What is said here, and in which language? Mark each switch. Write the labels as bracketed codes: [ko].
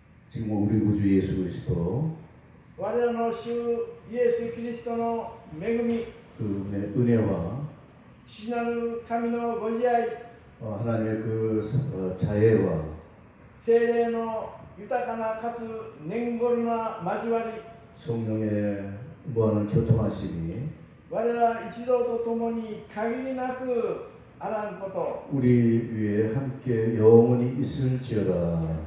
[ko] 지금 우리 구주 예수 그리스도 [ja] 我らの主イエス・キリストの恵み [ko] 그 은혜와 [ja] 父なる神のご自愛 [ko] 하나님의 그 자애와 [ja] 聖霊の豊かなかつ念ごりな交わり [ko] 성령의 무한한 교통하심이 [ja] 我ら一同と共に限りなくあらんこと [ko] 우리 위에 함께 영원히 있을지어다.